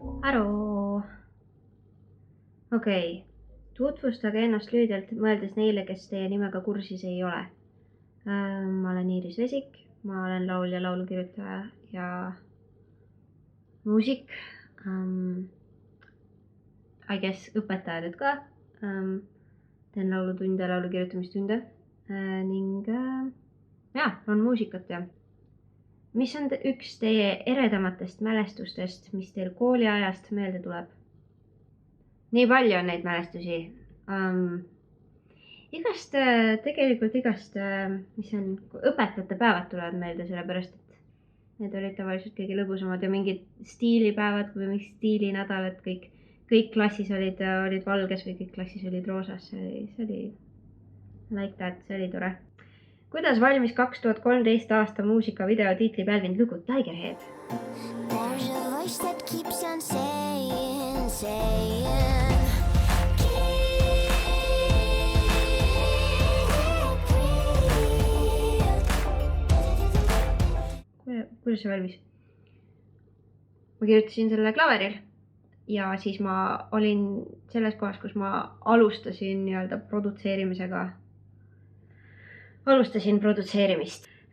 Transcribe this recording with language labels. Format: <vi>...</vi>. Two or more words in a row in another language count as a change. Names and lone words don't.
<et>aru. Okei. Tutvustage ennast lühidalt, mõeldes neile, kes teie nimega kursis ei ole. Ma olen Iiris Vesik, ma olen laulja, laulukirjutaja ja muusik.</et> <en>I guess</en> <et>õpetaja nüüd ka. Teen laulutunde, laulukirjutamistunde ning on muusikat ja mis on üks teie eredamatest mälestustest, mis teil kooliajast meelde tuleb? Nii palju on neid mälestusi. Igast, mis on, õpetajate päevad tulevad meelde, sellepärast et need olid tavaliselt kõige lõbusamad ja mingid stiilipäevad või mingid stiilinädalad, kõik klassis olid valges või kõik klassis olid roosas, see oli</et> <en>like that,</en> <et>see oli tore. Kuidas valmis 2013 aasta muusikavideo tiitli pälvinud lugu Tigerhead?</et> <en>There's a voice that keeps on saying</en> <et>Kuidas see valmis? Ma kirjutasin selle klaveril ja siis ma olin selles kohas, kus ma alustasin produtseerimist.</et>